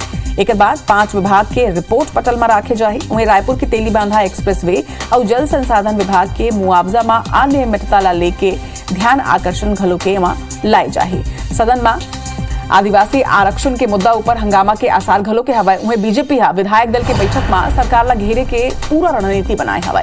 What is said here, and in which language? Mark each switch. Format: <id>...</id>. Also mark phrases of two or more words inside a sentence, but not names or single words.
<hne>एक बाद 5 विभाग के रिपोर्ट पटल में राखे जाए। वहीं रायपुर के तेलीबांधा एक्सप्रेसवे और जल संसाधन विभाग के मुआवजा में अनियमितता ला लेके ध्यान आकर्षण घलो के लाई जाए। सदन में आदिवासी आरक्षण के मुद्दा ऊपर हंगामा के आसार घलो के हवाए। वहीं बीजेपी विधायक दल के बैठक में सरकार ला घेरे के पूरा रणनीति बनाए हवाए।</hne>